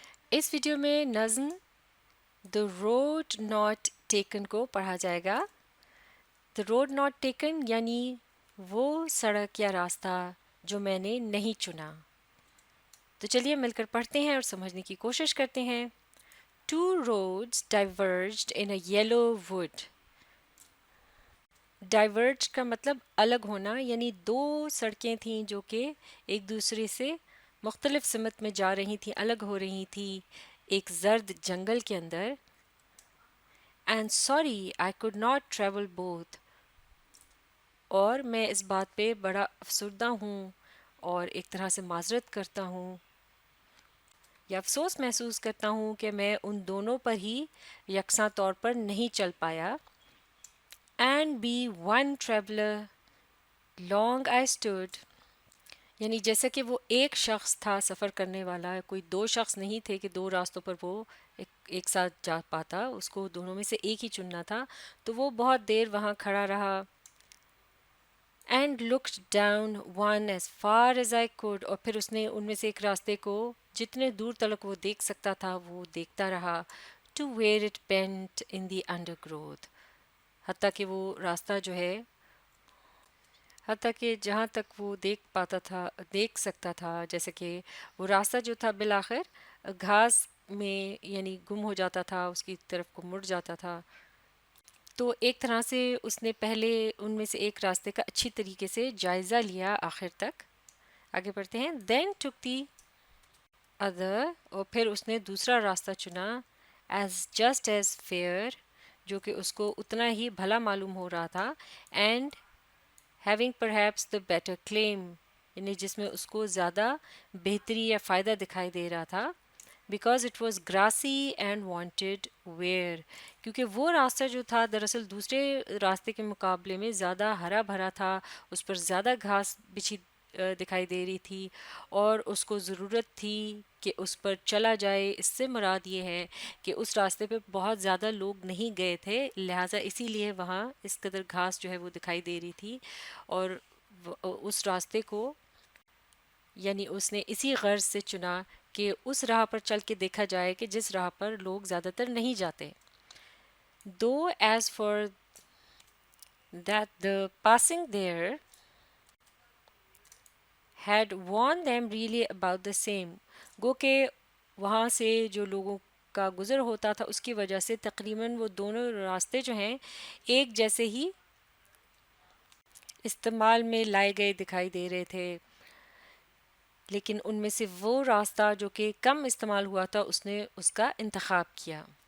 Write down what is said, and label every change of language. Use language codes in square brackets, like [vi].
[ur] اس video میں نظم The Road Not Taken کو پڑھا جائے گا. The Road Not Taken یعنی وہ سڑک یا راستہ جو میں نے نہیں چنا. تو چلیے مل کر پڑھتے ہیں اور سمجھنے کی کوشش کرتے ہیں. [en] Two roads diverged in a yellow wood. [ur] Diverge کا مطلب الگ ہونا، یعنی دو سڑکیں تھیں جو کہ ایک دوسرے سے مختلف سمت میں جا رہی تھیں، الگ ہو رہی تھیں ایک زرد جنگل کے اندر. [en] And sorry I could not travel both. [ur] اور میں اس بات پہ بڑا افسردہ ہوں اور ایک طرح سے معذرت کرتا ہوں یا افسوس محسوس کرتا ہوں کہ میں ان دونوں پر ہی یکساں طور پر نہیں چل پایا. [en] And be one traveler long I stood. [ur] یعنی جیسا کہ وہ ایک شخص تھا سفر کرنے والا، کوئی دو شخص نہیں تھے کہ دو راستوں پر وہ ایک ساتھ جا پاتا، اس کو دونوں میں سے ایک ہی چننا تھا. تو وہ بہت دیر وہاں کھڑا رہا. [en] And looked down one as far as I could. [ur] اور پھر اس نے ان میں سے ایک راستے کو جتنے دور تلک وہ دیکھ سکتا تھا وہ دیکھتا رہا. [en] To where it bent in the undergrowth. [ur] حتیٰ کہ وہ راستہ جو ہے، حتیٰ کہ جہاں تک وہ دیکھ سکتا تھا، جیسے کہ وہ راستہ جو تھا بالآخر گھاس میں یعنی گم ہو جاتا تھا، اس کی طرف کو مڑ جاتا تھا. تو ایک طرح سے اس نے پہلے ان میں سے ایک راستے کا اچھی طریقے سے جائزہ لیا آخر تک. آگے بڑھتے ہیں. [en] Then took the other. [ur] اور پھر اس نے دوسرا راستہ چنا. [en] As just as fair. [ur] جو کہ اس کو اتنا ہی بھلا معلوم ہو رہا تھا. [en] And having perhaps the better claim. [ur] یعنی جس میں اس کو زیادہ بہتری یا فائدہ دکھائی دے رہا تھا. [en] Because it was grassy and wanted wear. [ur] کیونکہ وہ راستہ جو تھا دراصل دوسرے راستے کے مقابلے میں زیادہ ہرا بھرا تھا، اس پر زیادہ گھاس بچھی دکھائی دے رہی تھی اور اس کو ضرورت تھی کہ اس پر چلا جائے. اس سے مراد یہ ہے کہ اس راستے پہ بہت زیادہ لوگ نہیں گئے تھے، لہٰذا اسی لیے وہاں اس قدر گھاس جو ہے وہ دکھائی دے رہی تھی. اور اس راستے کو یعنی اس نے اسی غرض سے چنا کہ اس راہ پر چل کے دیکھا جائے کہ جس راہ پر لوگ زیادہ تر نہیں جاتے. [en] Though as for that the passing there had warned them really about the same. [ur] گو کہ وہاں سے جو لوگوں کا گزر ہوتا تھا اس کی وجہ سے تقریباً وہ دونوں راستے جو ہیں ایک جیسے ہی استعمال میں لائے گئے دکھائی دے رہے تھے، لیکن ان میں سے وہ راستہ جو کہ کم استعمال ہوا تھا اس نے اس کا انتخاب کیا.